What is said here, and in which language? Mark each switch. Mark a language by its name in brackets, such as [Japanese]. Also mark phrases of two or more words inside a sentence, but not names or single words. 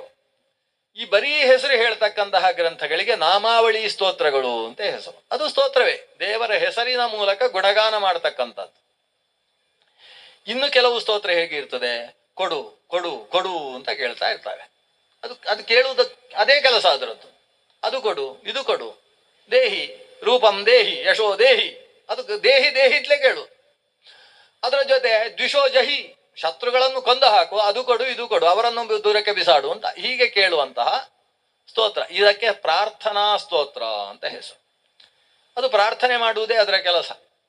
[Kannada] ಈ ಬರೀ ಹೆಸರು ಹೇಳ್ತಕ್ಕಂತಹ ಗ್ರಂಥಗಳಿಗೆ ನಾಮಾವಳಿ ಸ್ತೋತ್ರಗಳು ಅಂತ ಹೆಸರು. ಅದು ಸ್ತೋತ್ರವೇ, ದೇವರ ಹೆಸರಿನ ಮೂಲಕ ಗುಣಗಾನ ಮಾಡತಕ್ಕಂಥದ್ದು. ಇನ್ನು ಕೆಲವು ಸ್ತೋತ್ರ ಹೇಗಿರ್ತದೆ? ಕೊಡು ಕೊಡು ಕೊಡು ಅಂತ ಕೇಳ್ತಾ ಇರ್ತಾರೆ. ಅದು ಕೇಳುವುದು ಅದೇ ಕೆಲಸ ಅದರದ್ದು. ಅದು ಕೊಡು ಇದು ಕೊಡು, [Sanskrit] ದೇಹಿ ರೂಪಂ ದೇಹಿ ಯಶೋ ದೇಹಿ, [Kannada] ಅದು [Sanskrit] ದೇಹಿ ದೇಹಿ [Kannada] ಇತ್ಲೇ ಕೇಳು. ಅದರ ಜೊತೆ [Sanskrit] ದ್ವಿಷೋ ಜಹಿ, [Kannada] ಶತ್ರುಗಳನ್ನು ಕೊಂದು ಹಾಕು, ಅದು ಕೊಡು ಇದು ಕೊಡು, ಅವರನ್ನು ದೂರಕ್ಕೆ ಬಿಸಾಡು ಅಂತ ಹೀಗೆ ಕೇಳುವಂತಹ ಸ್ತೋತ್ರ. ಇದಕ್ಕೆ ಪ್ರಾರ್ಥನಾ ಸ್ತೋತ್ರ ಅಂತ ಹೆಸರು. ಅದು ಪ್ರಾರ್ಥನೆ ಮಾಡುವುದೇ ಅದರ ಕೆಲಸ.